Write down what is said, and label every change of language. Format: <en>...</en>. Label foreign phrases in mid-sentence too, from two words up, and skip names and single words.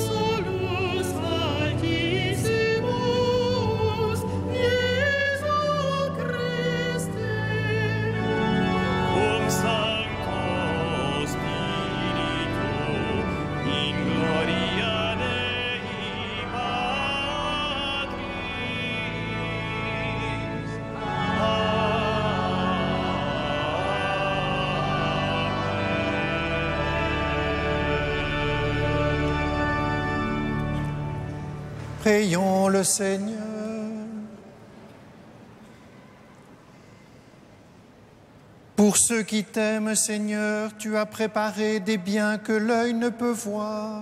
<la>tu solus altissimus, Iesu Christe. cum Sancto Spiritu, in gloria Dei Patris.</la> <fr>Prions le Seigneur. Pour ceux qui t'aiment, Seigneur, tu as préparé des biens que l'œil ne peut voir.</fr>